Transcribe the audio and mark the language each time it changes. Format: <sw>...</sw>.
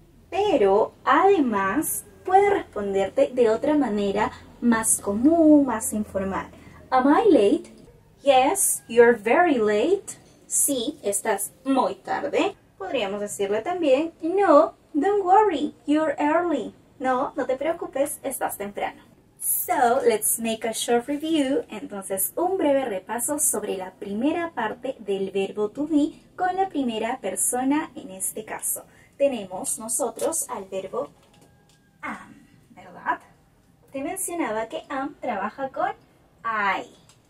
<es>Pero además puede responderte de otra manera más común, más informal.</es> <en>Am I late? Yes, you're very late.</en> <es>Sí, estás muy tarde. Podríamos decirle también, no,</es> <en>don't worry, you're early.</en> <es>No, no te preocupes, estás temprano.</es> <en>So, let's make a short review.</en> <es>Entonces, un breve repaso sobre la primera parte del verbo to be con la primera persona en este caso. Tenemos nosotros al verbo am, ¿verdad? Te mencionaba que am trabaja con I.</es>